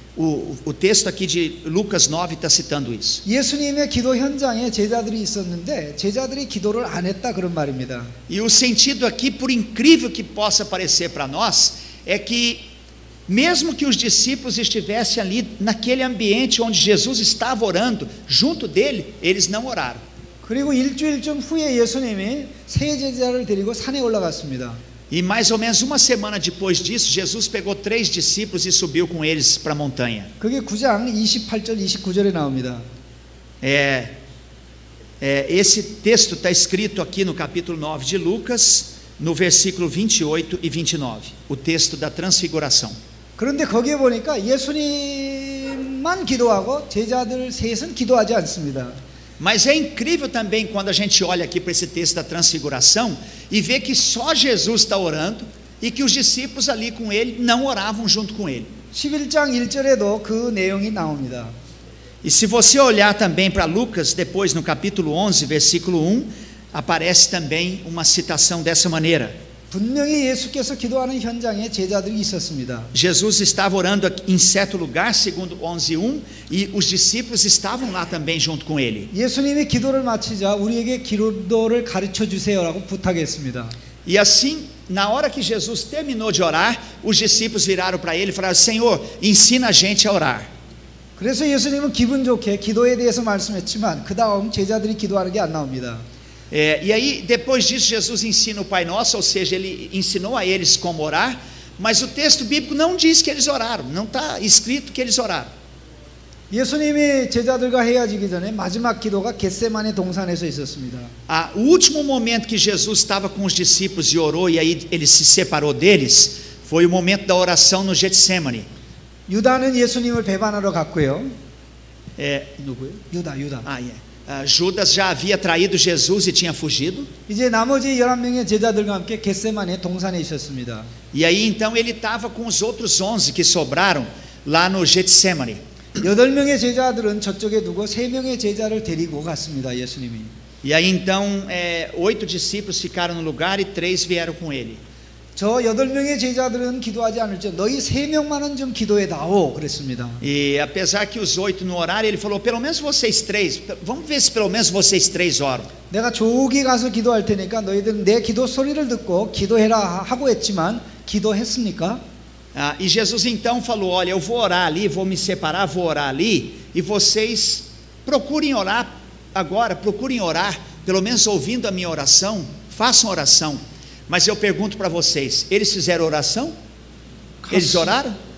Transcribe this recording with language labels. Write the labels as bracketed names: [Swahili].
[Portuguese] O texto aqui de Lucas 9 está citando isso. [Korean] 예수님의 기도 현장에 제자들이 있었는데 제자들이 기도를 안 했다 그런 말입니다. [Portuguese] E o sentido aqui, por incrível que possa parecer para nós, é que mesmo que os discípulos estivessem ali naquele ambiente onde Jesus estava orando, junto dele, eles não oraram. [Korean] 그리고 일주일쯤 후에 예수님이 세 제자를 데리고 산에 올라갔습니다. [Portuguese] E mais ou menos uma semana depois disso, Jesus pegou 3 discípulos e subiu com eles para a montanha. [Korean] 그게 9장 28절 29절에 나옵니다. [Portuguese] Esse texto está escrito aqui no capítulo 9 de Lucas, no versículo 28 e 29, o texto da transfiguração. [Korean] 그런데 거기에 보니까 예수님만 기도하고 제자들 셋은 기도하지 않습니다. [Portuguese] Mas é incrível também quando a gente olha aqui para esse texto da transfiguração e vê que só Jesus está orando e que os discípulos ali com ele não oravam junto com ele. [Korean] 11장 1절에도 그 내용이 나옵니다. [Portuguese] E se você olhar também para Lucas, depois no capítulo 11, versículo 1, aparece também uma citação dessa maneira. [Korean] 분명히 예수께서 기도하는 현장에 제자들이 있었습니다. [Portuguese] Jesus estava orando em certo lugar, segundo 11:1, e os discípulos estavam lá também junto com ele. [Korean] 예수님이 기도를 마치자 우리에게 기도를 가르쳐 주세요라고 부탁했습니다. [Portuguese] E assim, na hora que Jesus terminou de orar, os discípulos viraram para ele e falaram: Senhor, ensina a gente a orar. [Korean] 그래서 예수님은 기분 좋게 기도에 대해서 말씀했지만 그 다음 제자들이 기도하는 게 안 나옵니다. [Portuguese] E aí, depois disso, Jesus ensina o Pai Nosso, ou seja, ele ensinou a eles como orar, mas o texto bíblico não diz que eles oraram, não está escrito que eles oraram. [Korean] 예수님이 제자들과 헤어지기 전에 마지막 기도가 겟세마네 동산에서 있었습니다. [Portuguese] O último momento que Jesus estava com os discípulos e orou, e aí ele se separou deles, foi o momento da oração no Getsemane. [Korean] 유다는 예수님을 배반하러 갔고요. 누구요? 유다. [Portuguese] Judas já havia traído Jesus e tinha fugido. [Korean] 이제 나머지 11명의 제자들과 함께 겟세마네 동산에 있었습니다. [Portuguese] E aí então ele estava com os outros 11 que sobraram lá no Getsemane. [Korean] 8명의 제자들은 저쪽에 두고 3명의 제자를 데리고 갔습니다. 예수님이. [Portuguese] E aí então 8 discípulos ficaram no lugar e 3 vieram com ele. [Korean] 저 8명의 제자들은 기도하지 않을지 너희 3명만은 좀 기도해 다오 그랬습니다. [Portuguese] E apesar que os 8 não oraram, ele falou: pelo menos vocês 3, vamos ver se pelo menos vocês 3 oram. [Korean] 내가 조기 가서 기도할 테니까 너희들은 내 기도 소리를 듣고 기도해라 하고 했지만 기도했습니까? [Portuguese] E Jesus então falou: olha, eu vou orar ali, vou me separar, vou orar ali, e vocês procurem orar agora, procurem orar, pelo menos ouvindo a minha oração, façam oração. Mas eu pergunto para vocês, eles fizeram oração? Eles oraram?